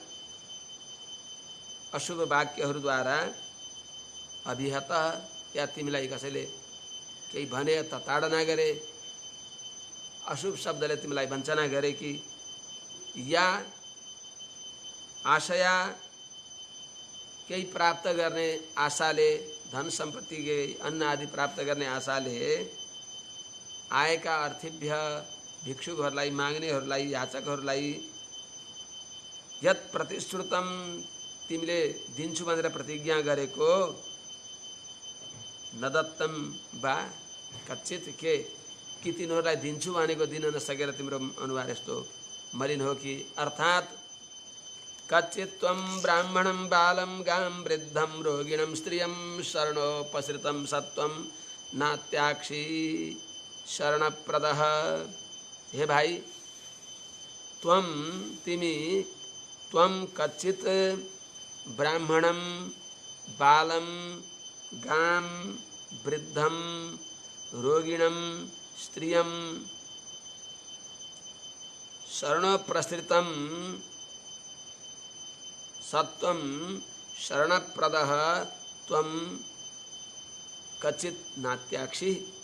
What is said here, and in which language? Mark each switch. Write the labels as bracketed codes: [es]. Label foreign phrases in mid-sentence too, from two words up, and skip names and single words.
[ne] अशुभ वाक्यहरूद्वारा अभिहत या तिमीलाई कसैले केही भने त ताडना गरे, अशुभ शब्दले तिमीलाई वञ्चना गरे कि, या आशया केही प्राप्त गर्ने आशाले धन सम्पत्ति केही अन्न आदि प्राप्त गर्ने आशाले आएका अर्थीभ्य भिक्षुकहरूलाई माग्नेहरूलाई याचकहरूलाई [sa] यत् प्रतिश्रुतम [ne] तिमीले दिन्छु भनेर प्रतिज्ञा गरेको [sa] नदत्तम बा कच्चित [ne] के कि तिनीहरूलाई दिन्छु भनेको दिन नसकेर तिम्रो अनुहार यस्तो मलिन हो कि। [sa] अर्थात् कच्चित् त्वं ब्राह्मणं बालं गां वृद्धं रोगिणं स्त्रियं शरणोपसृतं सत्वं नात्याक्षी शरणप्रदः। [ne] हे भाई [sa] त्वं तिमी त्वं कच्चित् ब्राह्मणं बालं गां वृद्धं रोगिणं स्त्रियं शरणोपसृतं सत्वं शरणप्रदः त्वं कच्चित् नात्याक्षी।